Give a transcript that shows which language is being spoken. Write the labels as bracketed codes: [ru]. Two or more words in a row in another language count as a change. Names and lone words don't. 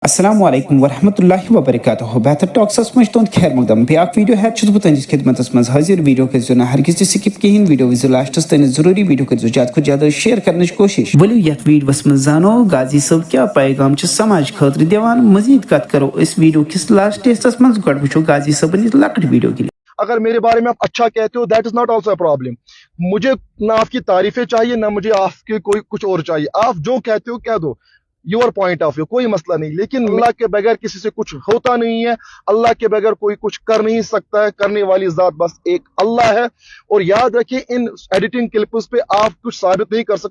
[ar] السلام علیکم ورحمۃ اللہ وبرکاتہ [ks] بہتر ٹاکسس مجھ تہد خیر مقدم بیاکھ ویڈیو ہیت چھس بہ تہندس خدمتس مز حاضر ویڈیو کرزو نہ ہرگز تہ سکپ کہین ویڈیو وچ لاسٹس تین ضروری ویڈیو کرزو زیادہ کھت زیادہ شیئر کرنچ کوشش ولو یت ویڈیوس مز زانو غازی صاحب کیا پیغام چھ سماج خاطر دیوان مزید کت کرو اس ویڈیو کس لاسٹ حصس مز گڈ وچھو غازی صاحب نس لکٹ [en] video clip. [ur] اگر میرے بارے میں آپ اچھا کہتے ہو [en] that is not also a problem. [ur] مجھے نہ آپ کی تعریفیں چاہیے نہ مجھے آپ کے کوئی کچھ اور چاہیے. آپ جو کہتے ہو کہہ دو, [en] your point of view, [ur] کوئی مسئلہ نہیں. لیکن اللہ کے بغیر کسی سے کچھ ہوتا نہیں ہے. اللہ کے بغیر کوئی کچھ کر نہیں سکتا ہے. کرنے والی ذات بس ایک اللہ ہے. اور یاد رکھیں ان [en] editing clips [ur] پہ آپ کچھ ثابت نہیں کر سکتے.